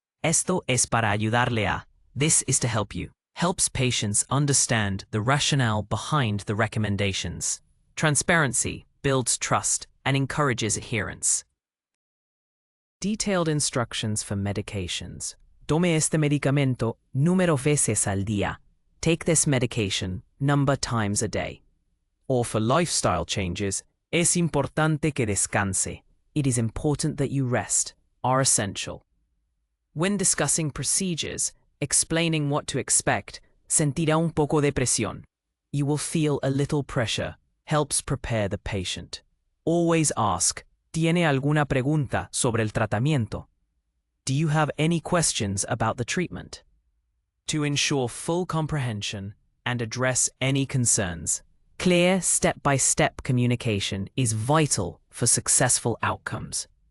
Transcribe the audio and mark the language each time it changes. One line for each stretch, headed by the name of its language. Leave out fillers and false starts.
Spanish: Esto es para ayudarle a,
English: this is to help you, helps patients understand the rationale behind the recommendations. Transparency builds trust and encourages adherence. Detailed instructions for medications.
Spanish: Tome este medicamento número veces al día.
English: Take this medication number times a day. Or for lifestyle changes,
Spanish: es importante que descanse.
English: It is important that you rest, are essential. When discussing procedures, explaining what to expect,
Spanish: sentirá un poco de presión.
English: You will feel a little pressure, helps prepare the patient. Always ask,
Spanish: ¿Tiene alguna pregunta sobre el tratamiento?
English: Do you have any questions about the treatment? To ensure full comprehension and address any concerns, clear step-by-step communication is vital for successful outcomes.